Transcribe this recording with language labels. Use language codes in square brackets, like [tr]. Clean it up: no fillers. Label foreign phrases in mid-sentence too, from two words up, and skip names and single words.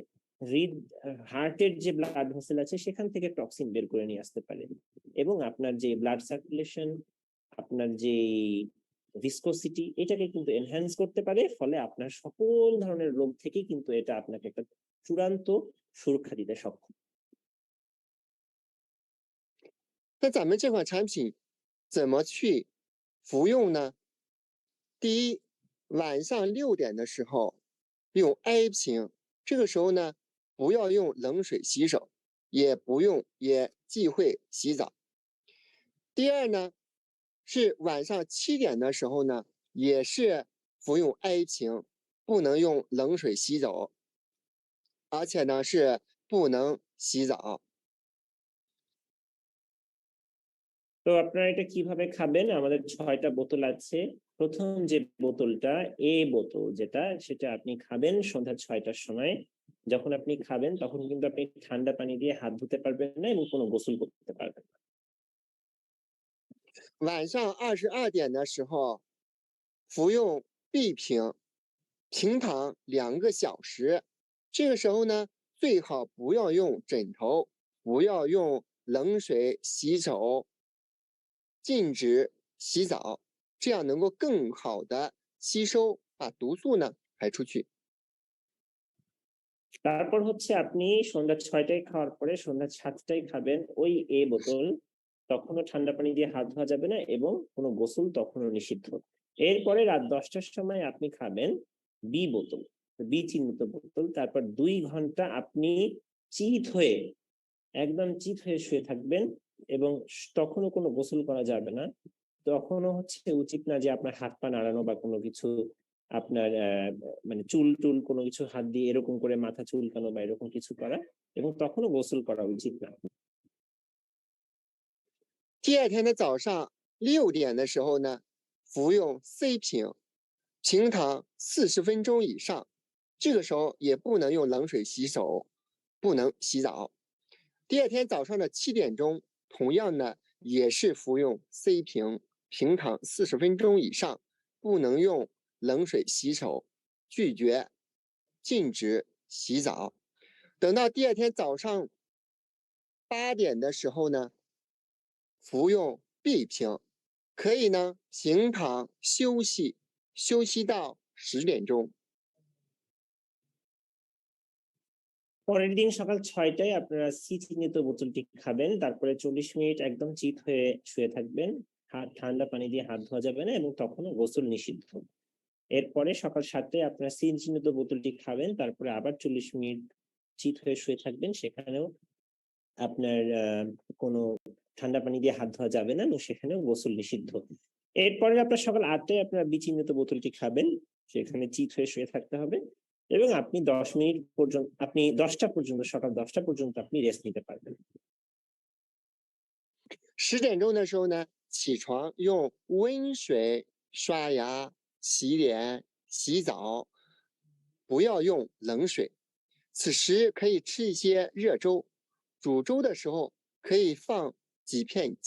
[bn] হার্টের যে [en] blood vessel [bn] আছে সেখান থেকে টক্সিন বের করে নিয়ে আসতে পারে এবং আপনার যে [en] blood circulation, [bn] আপনার যে ভিসকোসিটি, এটাকে কিন্তু এনহ্যান্স করতে পারে। ফলে আপনার সকল ধরনের রোগ থেকে কিন্তু এটা আপনাকে একটা চূড়ান্ত সুরক্ষা দিতে সক্ষম। [zh] 那咱们这款产品怎么去服用呢？第一，晚上6点的时候用 A 瓶，这个时候呢不要用冷水洗手，也忌讳洗澡。第二呢，是晚上7点的时候呢，也是服用 A 瓶，不能用冷水洗手，而且呢是不能洗澡。 [bn] তো আপনারা এটা কিভাবে খাবেন? আমাদের 6টা বোতল আছে। প্রথম যে বোতলটা, এ বোতল যেটা, সেটা আপনি খাবেন সন্ধ্যা 6টার সময়। যখন আপনি খাবেন তখন কিন্তু আপনি ঠান্ডা পানি দিয়ে হাত ধুতে পারবেন না এবং কোনো গোসল করতে পারবেন না। [zh] 晚上22点的时候服用 B 瓶，平躺2个小时。这个时候呢，最好不要用枕头，不要用冷水洗手，禁止洗澡，这样能够更好的吸收，把毒素呢排出去。 [bn] তারপর হচ্ছে আপনি সন্ধ্যা 6টায় খাওয়ার পরে সন্ধ্যা 7টায় খাবেন ওই এ বোতল। তখনও ঠান্ডা পানি দিয়ে হাত ধোয়া যাবে না এবং কোনো গোসল তখনও নিষিদ্ধ। এরপরে রাত 10টার সময় আপনি খাবেন বি বোতল, বি চিহ্নিত বোতল। তারপর 2 ঘন্টা আপনি চিত হয়ে, একদম চিত হয়ে শুয়ে থাকবেন এবং তখনও কোনো গোসল করা যাবে না। তখনও হচ্ছে উচিত না যে আপনার হাত পা নাড়ানো বা কোনো কিছু আপনার মানে চুল টুল কোনো কিছু হাত দিয়ে এরকম করে মাথা চুলকানো বা এরকম কিছু করা, এবং তখনও গোসল করা উচিত না। [zh] 第二天的早上6点的时候呢，服用 C 瓶，平躺40分钟以上。这个时候也不能用冷水洗手，不能洗澡。第二天早上的7点钟，同样呢也是服用 C 瓶，平躺40分钟以上，不能用冷水洗手，拒绝禁止洗澡。等到第二天早上8点的时候呢，服用 B 瓶，可以呢平躺休息到10点钟。 [bn] পরের দিন সকাল 6টায় আপনারা সি চিহ্নিত বোতলটি খাবেন। তারপরে 40 মিনিট একদম চিত হয়ে শুয়ে থাকবেন, ঠান্ডা পানি দিয়ে হাত ধোয়া যাবে না এবং তখনও গোসল নিষিদ্ধ। এরপরে সকাল 7টায় আপনারা সি চিহ্নিত বোতলটি খাবেন, তারপরে আবার 40 মিনিট চিত হয়ে শুয়ে থাকবেন, সেখানেও আপনার কোনো ঠান্ডা পানি দিয়ে হাত ধোয়া যাবে না এবং সেখানে গোসল নিষিদ্ধ। এরপরে আপনার সকাল 8টায় আপনার বিচিহ্নিত বোতলটি খাবেন, সেখানে চিত হয়ে শুয়ে থাকতে হবে এবং আপনি 10 মিনিট পর্যন্ত, আপনি 10টা পর্যন্ত, সকাল 10টা পর্যন্ত আপনি রেস্ট নিতে পারবেন। [zh] 10点钟的时候呢，起床用温水刷牙、洗脸、洗澡，不要用冷水。此时可以吃一些热粥，煮粥的时候可以放几片姜。